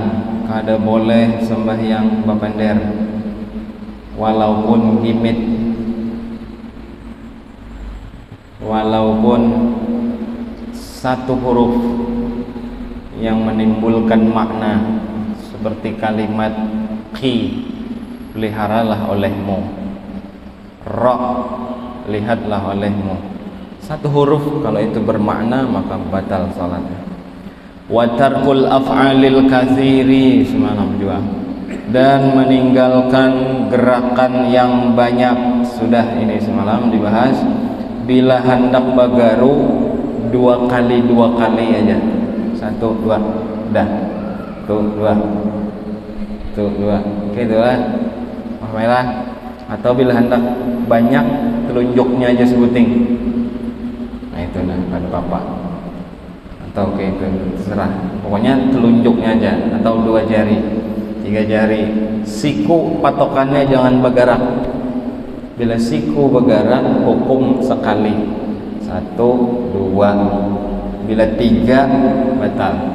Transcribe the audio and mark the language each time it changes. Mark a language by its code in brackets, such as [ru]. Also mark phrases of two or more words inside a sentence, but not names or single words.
[bjn] Kada boleh sembahyang bapender walaupun gimit, walaupun satu huruf yang menimbulkan makna seperti kalimat qi, peliharalah olehmu, ra, lihatlah olehmu. [id] Satu huruf kalau itu bermakna maka batal salatnya. [ar] وترك الأفعال الكثيرة, [id] semalam juga, dan meninggalkan gerakan yang banyak. [bjn] Sudah ini semalam dibahas. Bila hendak bagaru dua kali aja. Satu dua dah. Tuh dua. [id] Oke dua. Merah. [bjn] Atau bila hendak banyak telunjuknya aja sebuting. Nah itu nah pada papa. [id] Atau kayak itu terserah. Pokoknya telunjuknya aja atau dua jari. 3 jari. Siku patokannya jangan bergerak. Bila siku bergerak hukum sekali. 1, 2. Bila 3 batal.